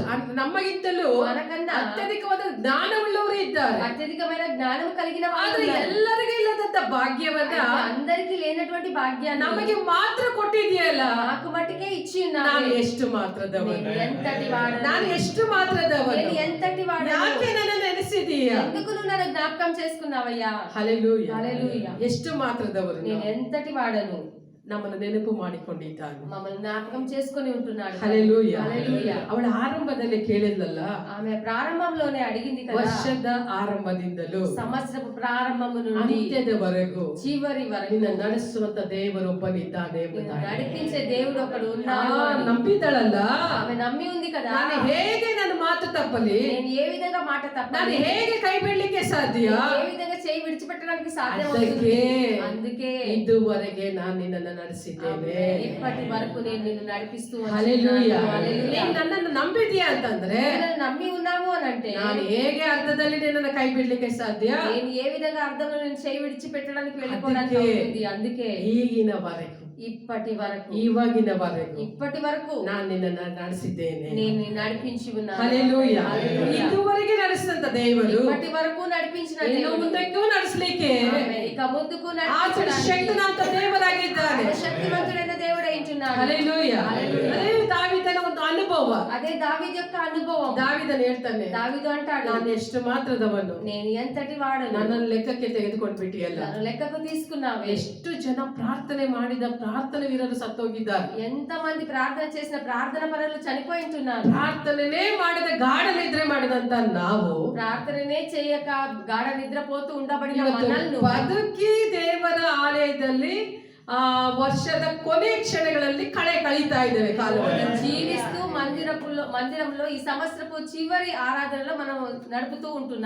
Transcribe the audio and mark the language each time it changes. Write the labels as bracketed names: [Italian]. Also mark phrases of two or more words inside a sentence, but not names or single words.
[Kannada] ನಮಗಿಂತಲೂ [Telugu] మనకన్నా [Kannada] ಅತ್ಯಧಿಕವಾದ ಜ್ಞಾನವುಳ್ಳವರು ಇದ್ದಾರೆ. [Telugu] అత్యధికమైన జ్ఞానం కలిగిన వాళ్ళు [Kannada] ಆದ್ರೆ [Telugu] ఉన్నారు. [Kannada] ಎಲ್ಲರಿಗೂ ಇಲ್ಲದಂತ ಭಾಗ್ಯವನ್ನ [Telugu] అందరికీ లేనటువంటి భాగ్యాన్ని [Kannada] ನಮಗೆ ಮಾತ್ರ ಕೊಟ್ಟಿದೆಯಲ್ಲ. [Telugu] నాకు మట్టుకే ఇచ్చి ఉన్నావు. [Kannada] ನಾನು ಎಷ್ಟು ಮಾತ್ರದವನು, [Telugu] నేను ఎంతటి వాడను, [Kannada] ನಾನು ಎಷ್ಟು ಮಾತ್ರದವನು, [Telugu] నేను ఎంతటి వాడను, [Kannada] ಯಾಕೆ ನನ್ನ ನೆನೆಸಿದೀಯಾ? [Telugu] ఎందుకు నువ్వు నన్ను జ్ఞాపకం చేసుకున్నావయ్యా? [Kannada] ಹಲ್ಲೆಲೂಯಾ. [Telugu] హల్లెలూయా. [Kannada] ಎಷ್ಟು ಮಾತ್ರದವರು, [Telugu] నేను ఎంతటి వాడను, [Kannada] ನಮ್ಮನ್ನು ನೆನಪು ಮಾಡಿಕೊಂಡಿದ್ದಾನೆ. [Telugu] మమ్మల్ని జ్ఞాపకం చేసుకొని ఉంటున్నాడు. [Kannada] ಹಲ್ಲೆಲೂಯಾ. [Telugu] హల్లెలూయా. [Kannada] ಅವಳ ಆರಂಭದಲ್ಲಿ ಕೇಳಿದ್ಲಲ್ಲ, [Telugu] ఆమె ప్రారంభంలోనే అడిగింది కదా, [Kannada] ವರ್ಷದ ಆರಂಭದಿಂದಲೂ [Telugu] సంవత్సరపు ప్రారంభము నుండి [Kannada] ಅಂತ್ಯದವರೆಗೂ [Telugu] చివరి వరకు [Kannada] ನಿನ್ನ ನಡೆಸುವಂತ ದೇವರೊಬ್ಬನಿದ್ದಾನೆ [Telugu] నిన్ను [Kannada] ಎಂಬುದಾಗಿ [Telugu] నడిపించే దేవుడు ఒకడు ఉన్నాడు అని [Kannada] ನಂಬಿದಳಲ್ಲ. [Telugu] ఆమె నమ్మి ఉంది కదా. [Kannada] ನಾನು ಹೇಗೆ ನನ್ನ ಮಾತು ತಪ್ಪಲಿ, [Telugu] నేను ఏ విధంగా మాట [Kannada] ನಾನು [Telugu] తప్పాలి, [Kannada] ಹೇಗೆ ಕೈ ಬಿಡ್ಲಿಕ್ಕೆ ಸಾಧ್ಯ? [Telugu] ఏ విధంగా చేయి విడిచిపెట్టడానికి సాధ్యం [Kannada] ಅದಕ್ಕೆ [Telugu] అవుతుంది? అందుకే [Kannada] ಇದುವರೆಗೆ ನಾನು ನಿನ್ನನ್ನು ನಡೆಸಿದ್ದೇನೆ. [Telugu] ఇప్పటి వరకు నేను నిన్ను నడిపిస్తూ [Kannada] ಹಲ್ಲೆಲೂಯಾ. [Telugu] హల్లెలూయా. [Kannada] ನೀನು ನನ್ನನ್ನು ನಂಬಿದ್ಯಾ ಅಂತಂದ್ರೆ [Telugu] నన్ను నమ్మి ఉన్నాము అని అంటే [Kannada] ನಾನು ಹೇಗೆ ಅರ್ಧದಲ್ಲಿ ನಿನ್ನನ್ನು ಕೈ ಬಿಡ್ಲಿಕ್ಕೆ ಸಾಧ್ಯ? [Telugu] నేను ఏ విధంగా అర్థంలో నేను చేయి విడిచిపెట్టడానికి వెళ్ళిపోవడానికి అందుకే అవుతుంది. అందుకే [Kannada] ಈಗಿನವರೆಗೂ, [Telugu] ఇప్పటి వరకు, [Kannada] ಇವಾಗಿನವರೆಗೂ [Telugu] ఇప్పటి వరకు [Kannada] ನಾನು ನಿನ್ನನ್ನು ನಡೆಸಿದ್ದೇನೆ. [Telugu] నేను నిన్ను నడిపించి ఉన్నాను. [Kannada] ಹಲ್ಲೆಲೂಯಾ. [Telugu] హల్లెలూయా. [Kannada] ಇದುವರೆಗೆ ನಡೆಸಿದಂತ ದೇವರು [Telugu] ఇప్పటి వరకు నడిపించిన [Kannada] ಇನ್ನು [Telugu] దేవుడు [Kannada] ಮುಂದಕ್ಕೂ ನಡೆಸಲಿಕ್ಕೆ [Telugu] ఆమేన్. ఇక ముందుకు [Kannada] ಆತನ [Telugu] నడిపించడానికి [Kannada] ಶಕ್ತನಾದ ದೇವರಾಗಿದ್ದಾನೆ. [Telugu] ఆయన శక్తివంతుడైన దేవుడు ఏంటున్నాడు. [Kannada] ಹಲ್ಲೆಲೂಯಾ. [Telugu] హల్లెలూయా. [Kannada] ಅದೇ [Telugu] దావీదు యొక్క అనుభవం. [Kannada] ದಾವಿದನು ಹೇಳ್ತಾನೆ, [Telugu] దావీదు అంటాడు, [Kannada] ನಾನು ಎಷ್ಟು ಮಾತ್ರದವನು, [Telugu] నేను ఎంతటి వాడను, [Kannada] ನನ್ನನ್ನು ಲೆಕ್ಕಕ್ಕೆ ತೆಗೆದುಕೊಂಡು ಬಿಟ್ಟಿಯಲ್ಲ. [Telugu] నన్ను లెక్కకు తీసుకున్నావే. [Kannada] ಎಷ್ಟು ಜನ ಪ್ರಾರ್ಥನೆ ಮಾಡಿದ ಪ್ರಾರ್ಥನೆ ವೀರರು ಸತ್ತೋಗಿದ್ದಾರೆ. [Telugu] ఎంత మంది ప్రార్థన చేసిన ప్రార్థన పరులు చనిపోయి ఉంటున్నారు. [Kannada] ಪ್ರಾರ್ಥನೆನೇ ಮಾಡದೆ ಗಾಢ ನಿದ್ರೆ ಮಾಡಿದಂತ ನಾವು [Telugu] ప్రార్థననే చేయక గాఢ నిద్రపోతూ ఉండబడిన [Kannada] ಇವತ್ತು [Telugu] మనల్ని [Kannada] ಬದುಕಿ ದೇವರ ಆಲಯದಲ್ಲಿ ವರ್ಷದ ಕೊನೆ ಕ್ಷಣಗಳಲ್ಲಿ ಕಳೀತಾ ಇದ್ದೇವೆ ಕಾಲವನ್ನು. [Telugu] జీవిస్తూ మందిరంలో ఈ సంవత్సరపు చివరి ఆరాధనలో మనం నడుపుతూ ఉంటున్నాం.